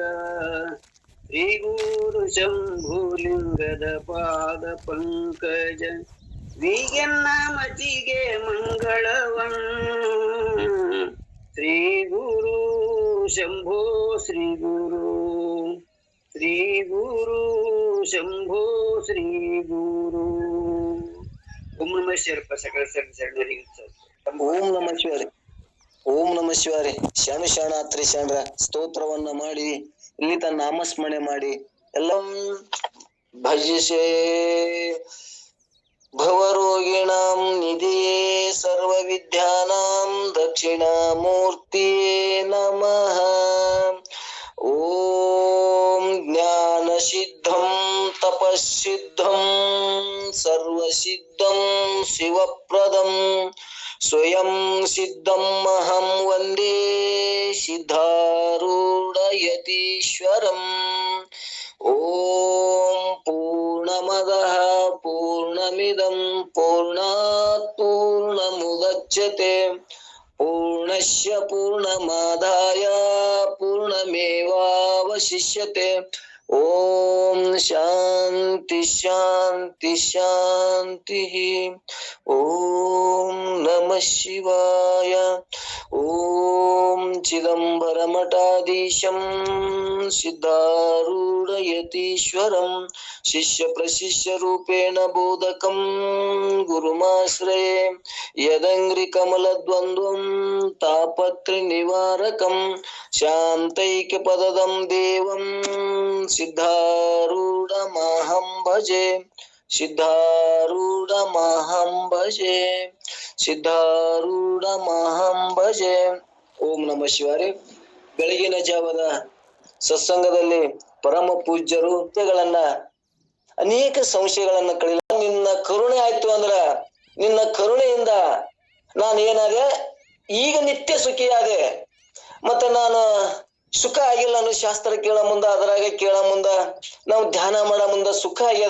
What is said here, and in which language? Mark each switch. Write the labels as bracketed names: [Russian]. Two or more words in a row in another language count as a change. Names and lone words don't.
[Kannada] ಶ್ರೀ ಗುರು ಶಂಭುಲಿಂಗದ ಪಾದ ಪಂಕಜ ವೀಗೆನ್ನ ಮತಿಗೆ ಮಂಗಳವನ್ನು. ಶ್ರೀ ಗುರು ಶಂಭೋ ಶ್ರೀ ಗುರು ಶ್ರೀ ಗುರು ಶಂಭೋ ಶ್ರೀ ಗುರು. [Sanskrit] ಓಂ ನಮಃ [Kannada] ಶಿವಪ್ಪ ಸಕಲ ಶರಣರಿಗೆ. [Sanskrit] ಓಂ ನಮಃ ಶಿವಾರಿ. ಓಂ ನಮಃ ಶಿವಾರಿ. [Kannada] ಶರಣಾತ್ರಿ ಶರಣರ ಸ್ತೋತ್ರವನ್ನ ಮಾಡಿ ಇಲ್ಲಿ ತನ್ನ ನಾಮಸ್ಮರಣೆ ಮಾಡಿ ಎಲ್ಲ ಭಜಿಸೇ. [Sanskrit] ಭವರೋಗಿಣಾಂ ನಿಧಿಯೇ ಸರ್ವ ವಿದ್ಯಾನಾಂ ದಕ್ಷಿಣಾಮೂರ್ತಿಯೇ ನಮಃ. ಓಂ ಜ್ಞಾನ ಸಿದ್ಧಂ ತಪಸ್ಸಿದ್ಧಂ ಸರ್ವಸಿದ್ಧಂ ಶಿವಪ್ರದಂ ಸ್ವಯಂ ಸಿದ್ಧಂ ಅಹಂ ವಂದೇ ಸಿದ್ಧಾರೂಢಯತೀಶ್ವರಂ. ಓಂ ಪೂರ್ಣಮದಃ ಪೂರ್ಣಮಿದಂ ಪೂರ್ಣಾತ್ ಪೂರ್ಣಮುದಚ್ಯತೆ ಪೂರ್ಣಸ್ಯ ಪೂರ್ಣಮಾದಾಯ ಪೂರ್ಣಮೇವಾವಶಿಷ್ಯತೆ. ಓಂ ಶಾಂತಿ ಶಾಂತಿ ಶಾಂತಿ. ಓಂ ನಮಃ ಶಿವಾಯ. ಓಂ ಚಿದಂಬರ ಮಠಾಧೀಶಂ ಸಿದ್ಧಾರೂಢಯತೀಶ್ವರಂ ಶಿಷ್ಯ ಪ್ರಶಿಷ್ಯ ರೂಪೇಣ ಬೋಧಕಂ ಗುರುಮಾಶ್ರಯೇ. ಯದಂಗ್ರಿ ಕಮಲದ್ವಂದ್ವಂ ತಾಪತ್ರಿ ನಿವಾರಕಂ ಶಾಂತೈಕ್ಯ ಪದದಂ ದೇವಂ ಸಿದ್ಧಾರೂಢಮಹಂ ಭಜೆ. ಸಿದ್ಧಾರೂಢಮಹಂ ಭಜೆ. ಸಿದ್ಧಾರೂಢಮಹಂ ಭಜೆ. ಓಂ ನಮಃ ಶಿವಾರಿ. [Kannada] ಬೆಳಗಿನ ಜಾವದ ಸತ್ಸಂಗದಲ್ಲಿ ಪರಮ ಪೂಜ್ಯರು ಅನೇಕ ಸಂಶಯಗಳನ್ನ ಕಳಿಲ್ಲ. ನಿನ್ನ ಕರುಣೆ ಆಯ್ತು ಅಂದ್ರ ನಿನ್ನ ಕರುಣೆಯಿಂದ ನಾನು ಏನಾದೆ ಈಗ ನಿತ್ಯ ಸುಖಿಯಾದೆ. ಮತ್ತೆ ನಾನು ಸುಖ ಆಗಿಲ್ಲ ಅನ್ನೋ ಶಾಸ್ತ್ರ ಕೇಳ ಮುಂದ ಅದರಾಗ ಕೇಳ ಮುಂದ ನಾವು ಧ್ಯಾನ ಮಾಡ ಮುಂದ ಸುಖ ಆಗ್ಯದ.